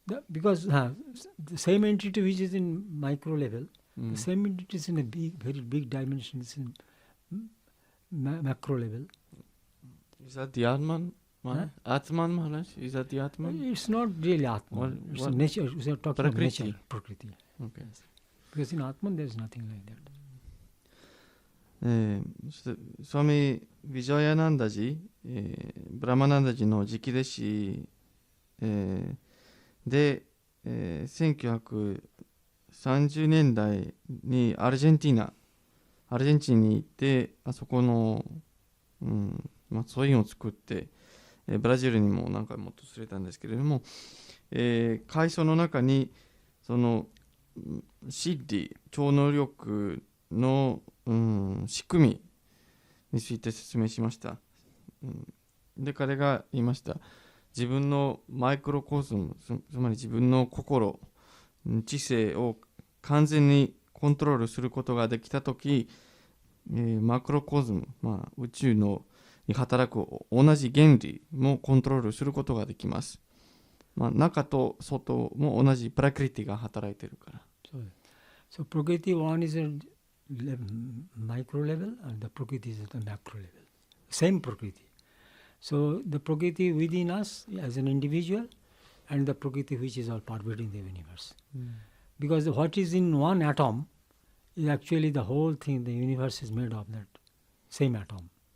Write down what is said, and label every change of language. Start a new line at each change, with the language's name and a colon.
English: Because the same entity which is in micro level, the same entity is in a very big dimension, is in macro level. Is that the Atman, Maharaj? Atman, Maharaj? Is that the Atman? It's not really Atman. It's a nature. We are talking about nature, Prakriti. Okay. Because in Atman there is nothing like that.
Japanese: スワミ・ビジャヤナンダジ、ブラマナンダジの直弟子、で、1930年代にアルゼンチンに行って、あそこの、ソインを作って、ブラジルにも何回も訪れたんですけれども、階層の中にそのシッディ超能力の、仕組みについて説明しました、で彼が言いました。自分のマイクロコスモ、つまり自分の心、知性を完全にコントロールすることができたとき、マクロコスム、宇宙のに働く同じ原理もコントロールすることができます。中と外も同じプラクリティが働いているから。
English: So Prakriti one is a micro level and the Prakriti is at the macro level. Same Prakriti. So the Prakriti within us as an individual and the Prakriti which is all pervading the universe. Because what is in one atom is actually the whole thing, the universe is made of that same atom.